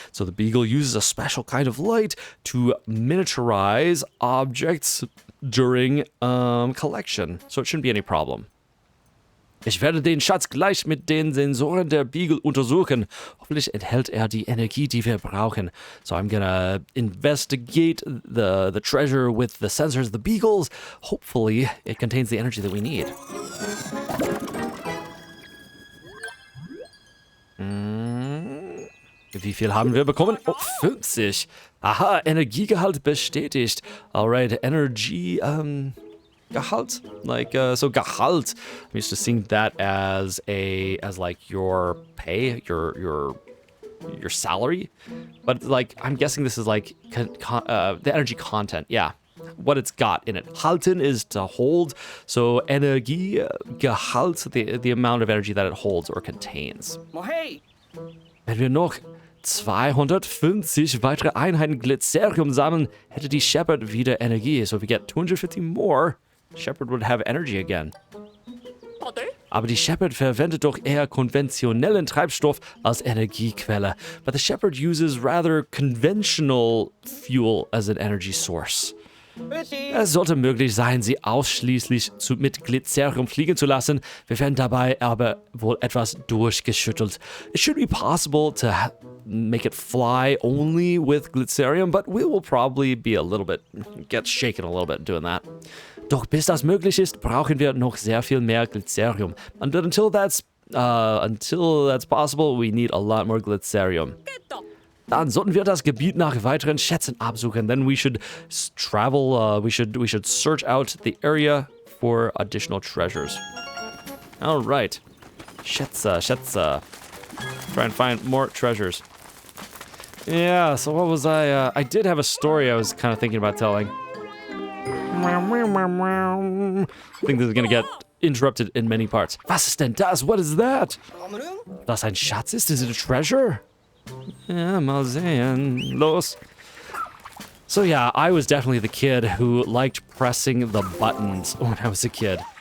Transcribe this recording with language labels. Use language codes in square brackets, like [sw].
[en] So the Beagle uses a special kind of light to miniaturize objects during collection. So it shouldn't be any problem. [de] Ich werde den Schatz gleich mit den Sensoren der Beagle untersuchen. Hoffentlich enthält er die Energie, die wir brauchen. [en] So I'm gonna investigate the treasure with the sensors of the Beagles. Hopefully it contains the energy that we need. [de] Wie viel haben wir bekommen? Oh, 50. Aha, Energiegehalt bestätigt. [en] Alright, Energy, Gehalt, like so Gehalt. I'm used to seeing that as like your pay, your salary, but like I'm guessing this is like the energy content. Yeah, what it's got in it. Halten is to hold, so Energie Gehalt, the amount of energy that it holds or contains. [de] Wenn wir noch 250 weitere Einheiten Glycerium sammeln, hätte die Shepherd wieder Energie. [en] So if we get 250 more, Shepherd would have energy again. [de] Aber die Shepherd verwendet doch eher konventionellen Treibstoff als Energiequelle. [en] But the Shepherd uses rather conventional fuel as an energy source. [de] Es sollte möglich sein, sie ausschließlich mit Glycerium fliegen zu lassen. Wir werden dabei aber wohl etwas durchgeschüttelt. [en] It should be possible to make it fly only with Glycerium, but we will probably be get shaken a little bit doing that. [de] Doch bis das möglich ist, brauchen wir noch sehr viel mehr Glycerium. [en] And until that's possible, we need a lot more Glycerium. [de] Dann sollten wir das Gebiet nach weiteren Schätzen absuchen. [en] Then we should travel, we should search out the area for additional treasures. All right. Schätze. Try and find more treasures. Yeah, so what was I did have a story I was kind of thinking about telling. I think this is gonna get interrupted in many parts. [de] Was ist denn das? [en] What is that? [de] Das ein Schatz ist? [en] Is it a treasure? [de] Ja, mal sehen. Los. [en] So yeah, I was definitely the kid who liked pressing the buttons when I was a kid.